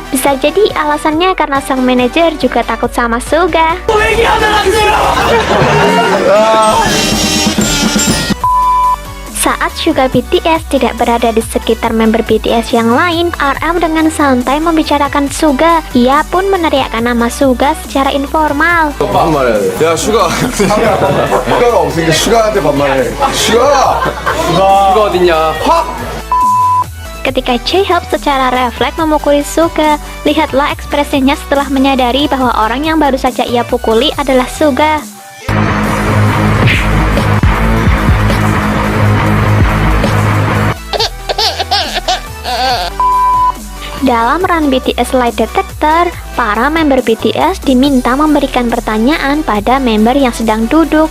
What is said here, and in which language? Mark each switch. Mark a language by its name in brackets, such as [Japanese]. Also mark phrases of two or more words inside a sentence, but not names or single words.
[Indonesian] Bisa jadi alasannya karena sang manajer juga takut sama Suga. Saat Suga BTS tidak berada di sekitar member BTS yang lain, RM dengan santai membicarakan Suga. Ia pun meneriakkan nama Suga secara informal. [Korean] 야 슈가 슈가가 없으니까 슈가한테 반말해. 슈가 어딨냐? 확! [Indonesian] Ketika J-Hope secara refleks memukuli Suga, lihatlah ekspresinya setelah menyadari bahwa orang yang baru saja ia pukuli adalah Suga. Dalam run BTS Lie Detector, para member BTS diminta memberikan pertanyaan pada member yang sedang duduk.